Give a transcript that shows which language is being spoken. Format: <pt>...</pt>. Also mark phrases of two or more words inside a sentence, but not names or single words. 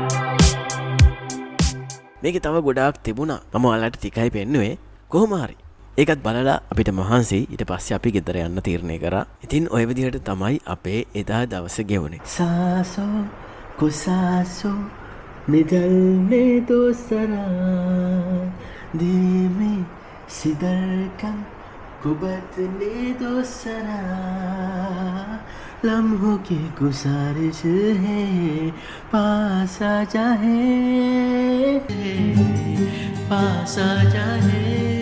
<si>මේක තව ගොඩාක් තිබුණා. මම ඔයාලට ටිකයි පෙන්නුවේ. කොහොම හරි ඒකත් බලලා අපිට මහන්සි ඊට පස්සේ අපි ගෙදර යන්න තීරණය කරා. ඉතින් ඔය විදිහට තමයි අපේ එදා දවස ගෙවුනේ.</si> <hi>सांसों को सांसों में ढलने दो सरा धीमे सी धड़कन को बदलने दो सरा लम्हों की गुजारिश है पास आ जाए</hi>